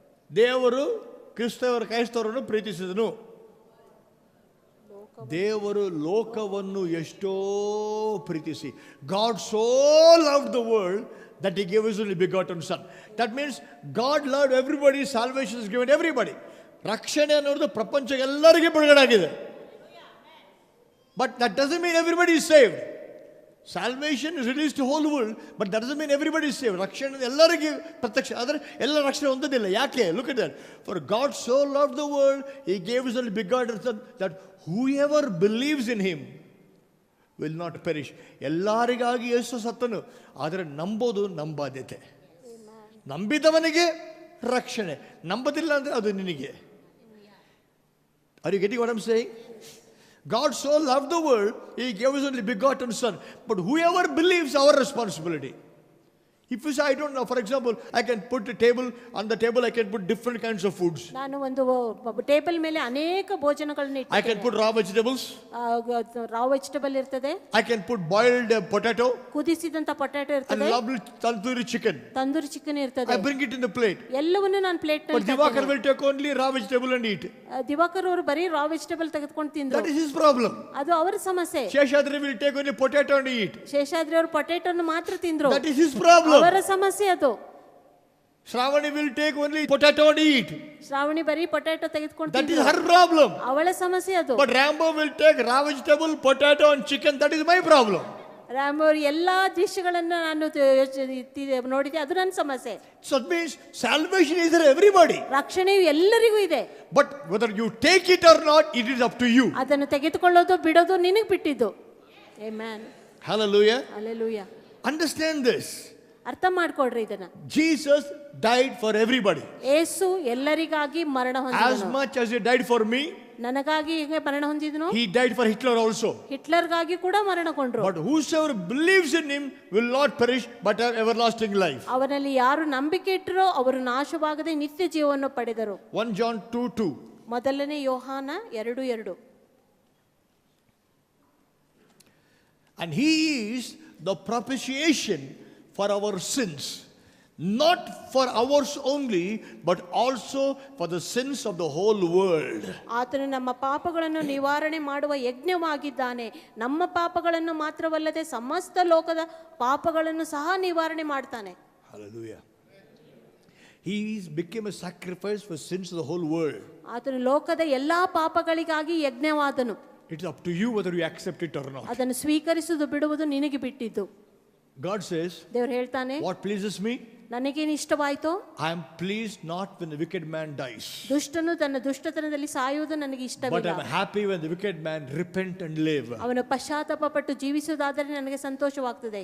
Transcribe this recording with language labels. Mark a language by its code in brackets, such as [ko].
[kn] ದೇವರು ಕ್ರೈಸ್ತವರನ್ನು ಪ್ರೀತಿಸಿದನು. ದೇವರು ಲೋಕವನ್ನು ಎಷ್ಟೋ ಪ್ರೀತಿಸಿ. [en] God so loved the world that he gave his only begotten son. That means God loved everybody. Salvation is given everybody. [kn] ರಕ್ಷಣೆ ಅನ್ನೋದು ಪ್ರಪಂಚ ಎಲ್ಲರಿಗೂ ಬಿಡುಗಡೆ ಆಗಿದೆ. [en] But that doesn't mean everybody is saved. Salvation is released to whole world, but that doesn't mean everybody is saved. [kn] ರಕ್ಷಣೆ ಎಲ್ಲರಿಗೂ ಪ್ರತ್ಯಕ್ಷ, ಆದರೆ ಎಲ್ಲ ರಕ್ಷಣೆ ಹೊಂದೋದಿಲ್ಲ. ಯಾಕೆ? [en] Look at that. For God so loved the world, he gave his only begotten son, that whoever believes in him will not perish. [kn] ಎಲ್ಲರಿಗಾಗಿ ಯೇಸು ಸತ್ತನು, ಆದರೆ ನಂಬೋದು ನಮ್ಮ ಬಾಧ್ಯತೆ. ನಂಬಿದವನಿಗೆ ರಕ್ಷಣೆ, ನಂಬದಿಲ್ಲ ಅಂದರೆ ಅದು ನಿನಗೆ. [en] Are you getting what I'm saying? God so loved the world, he gave his only begotten son. But whoever believes, our responsibility. If you say, I don't know, for example, I can put a table, on the table I can put different kinds of foods. [kn] ನಾನು ಒಂದು table ಮೇಲೆ ಅನೇಕ ಭೋಜನಗಳನ್ನು [en] I can put raw vegetables. [kn] raw vegetable ಇರ್ತದೆ. [en] I can put boiled potato. [kn] ಕುದಿಸಿದಂತ potato [en] And [kn] ಇರ್ತದೆ. [en] lovely tandoori chicken. [kn] Tandoori chicken ಇರ್ತದೆ. [en] I bring it in the plate. [kn] ಎಲ್ಲವನ್ನೂ ನಾನು plate [en] But Divakar will take only raw vegetable and eat. [kn] Diwakar ಅವರು ಬರೀ ರಾ vegetable ತೆಗೆದುಕೊಂಡು ತಿಂದ್ರು. [en] That is his problem. [kn] ಅದು ಅವರ ಸಮಸ್ಯೆ. [en] Sheshadri will take only potato and eat. [kn] Seshadri ಅವರು ಪೊಟ್ಯಾಟೋನ ಮಾತ್ರ ತಿಂದ್ರು. [en] That is his problem. [kn] ಅವರ ಸಮಸ್ಯೆ ಅದು. [en] Shravani will take only potato and eat. [kn] Shravani ಬರೀ ಪೊಟ್ಯಾಟೊ ತೆಗೆದುಕೊಂಡು [en] That is [kn] ತಿಂದ್ರು. [en] her problem. [kn] ಅವಳ ಸಮಸ್ಯೆ ಅದು. [en] But Rambo will take raw vegetable, potato and chicken. That is my problem. [kn] Ram ಅವರು ಎಲ್ಲಾ ಡಿಶ್ಗಳನ್ನು ನಾನು ನೋಡಿದೆ, ಅದು ನನ್ನ ಸಮಸ್ಯೆ. [en] So that means salvation is for everybody. [kn] ರಕ್ಷಣೆಯು ಎಲ್ಲರಿಗೂ ಇದೆ. [en] But whether you take it or not, it is up to you. [kn] ಅದನ್ನು ತೆಗೆದುಕೊಳ್ಳೋದು ಬಿಡೋದು ನಿನಗೆ ಬಿಟ್ಟಿದ್ದು. [en] Amen. Hallelujah. Hallelujah. Understand this. [kn] ಅರ್ಥ ಮಾಡ್ಕೊಡ್ರಿ ಇದನ್ನ. [en] Jesus died for everybody. [kn] ಯೇಸು ಎಲ್ಲರಿಗಾಗಿ ಮರಣ [en] As [kn] ಹೊಂದಿದನು. [en] much as he died for me, [kn] ನನಗಾಗಿ ಹೇಗೆ ಮರಣ ಹೊಂದಿದನು, [en] he died for Hitler also. [kn] ಹಿಟ್ಲರ್ಗಾಗಿ ಕೂಡ ಮರಣಗೊಂಡ್ರು. [en] But whosoever believes in him will not perish but have everlasting life. [kn] ಅವನಲ್ಲಿ ಯಾರು ನಂಬಿಕೆ ಇಟ್ಟರೋ ಅವರು ನಾಶವಾಗದೆ ನಿತ್ಯ ಜೀವವನ್ನು ಪಡೆದರು. [en] 1 John 2:2. [kn] ಮೊದಲನೇ ಯೋಹಾನ 2:2. [en] And he is the propitiation for our sins, not for ours only, but also for the sins of the whole world. [kn] ಆತನು ನಮ್ಮ ಪಾಪಗಳನ್ನು ನಿವಾರಣೆ ಮಾಡುವ ಯಜ್ಞವಾಗಿದ್ದಾನೆ. ನಮ್ಮ ಪಾಪಗಳನ್ನು ಮಾತ್ರವಲ್ಲದೆ ಸಮಸ್ತ ಲೋಕದ ಪಾಪಗಳನ್ನು ಸಹ ನಿವಾರಣೆ ಮಾಡ್ತಾನೆ. [en] Hallelujah. He became a sacrifice for sins of the whole world. [kn] ಆತನು ಲೋಕದ ಎಲ್ಲಾ ಪಾಪಗಳಿಗಾಗಿ ಯಜ್ಞವಾದನು. [en] It's up to you whether you accept it or not. [kn] ಅದನ್ನು ಸ್ವೀಕರಿಸುವುದು ಬಿಡುವುದು ನಿನಗೆ ಬಿಟ್ಟಿದ್ದು. [en] God says, [kn] ದೇವರು ಹೇಳ್ತಾನೆ, [en] what pleases me? [kn] ನನಗೇನು ಇಷ್ಟವಾಯಿತೋ, [en] I am pleased not when the wicked man dies, [kn] ದುಷ್ಟನು ತನ್ನ ದುಷ್ಟತನದಲ್ಲಿ ಸಾಯುವುದು ನನಗೆ [en] but [kn] ಇಷ್ಟವಿಲ್ಲ. [en] I am happy when the wicked man repent and live. [kn] ಅವನು ಪಶ್ಚಾತ್ತಾಪ ಪಟ್ಟು ಜೀವಿಸುವುದಾದರೆ ನನಗೆ ಸಂತೋಷವಾಗ್ತದೆ.